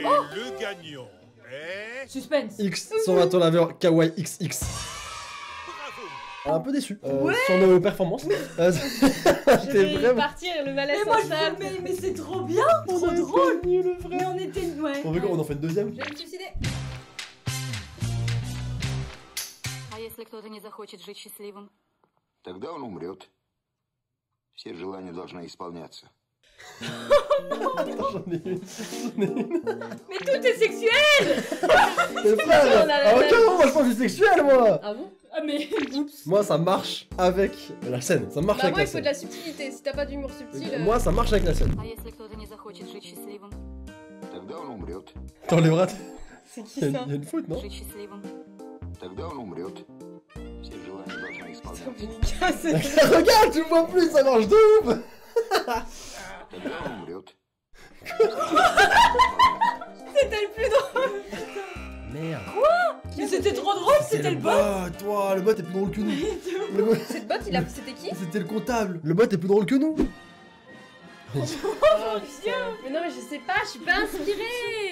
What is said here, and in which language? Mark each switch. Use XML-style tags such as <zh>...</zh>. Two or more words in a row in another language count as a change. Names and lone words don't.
<fr>Et le gagnant est... Suspense. X, 120 laveur Kawaii XX. Bravo. Un peu déçu sur nos performances. Je C'était vais vraiment. partir, le malaise Mais moi, s'installe. mais c'est trop bien. Trop drôle. Mais on était. Ouais. On veut qu'on en fait une deuxième? Je vais me suicider.</fr> <ru>А если кто-то не захочет жить счастливым? Тогда он умрет. Все желания должны исполняться.</ru> <fr>J'en ai une. Mais tout est sexuel. Mais frère, On a la à aucun même. moment moi je pense que c'est sexuel moi! Ah bon? Ah, mais. Oups. Moi ça marche avec la scène, ça marche Bah avec moi la il faut de scène. la subtilité, si t'as pas d'humour subtil... Moi ça marche avec la scène.</fr> <ru>А если кто-то не захочет жить счастливым? Тогда он умрет.</ru> <fr>T'enlèveras. C'est qui Il y ça? a une faute, non?</fr> <ru>Жить счастливым. Тогда он умрет. Все желания должны исполняться.</ru> <fr>Regarde, tu le vois plus, ça marche de ouf!</fr> <ru>Тогда он умрет.</ru> <fr>C'était le plus drôle! Merde. Mais c'était trop drôle, c'était le bot. Toi, le bot est plus drôle que nous. Le bot- Cette botte, il a... C'était qui? C'était le comptable. Le bot est plus drôle que nous. Oh putain! Mais non mais je sais pas, je suis pas inspirée!</fr>